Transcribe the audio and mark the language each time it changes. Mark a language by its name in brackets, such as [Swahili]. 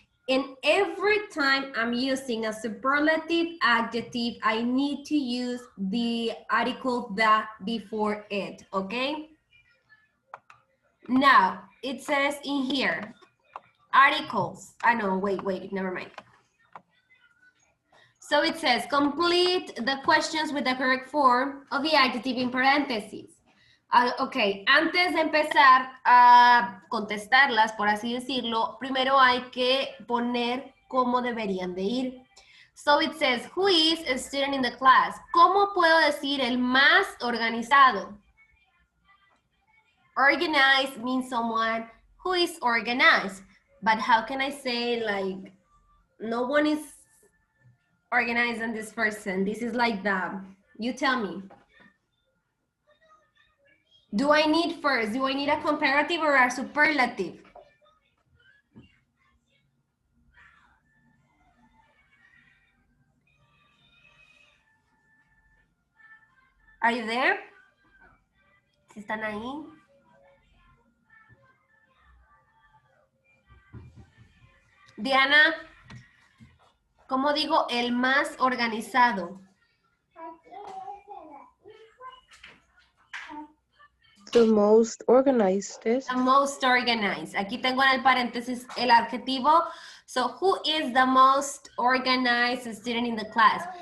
[English] And every time I'm using a superlative adjective, I need to use the article the before it, okay? Now, it says in here, articles. I know, wait, never mind. So it says, complete the questions with the correct form of the adjective in parentheses. [Spanish] Ok, antes de empezar a contestarlas, por así decirlo, primero hay que poner cómo deberían de ir. [English] So it says, who is a student in the class? [Spanish] ¿Cómo puedo decir el más organizado? [English] Organized means someone who is organized. But how can I say, like, no one is organized than this person? This is like the, you tell me. Do I need a comparative or a superlative? Are you there? [Spanish] ¿Sí están ahí? Diana, ¿cómo digo el más organizado? [English] The most organized. The most organized. [Spanish] Aquí tengo en el paréntesis el adjetivo. [English] So, who is the most organized student in the class?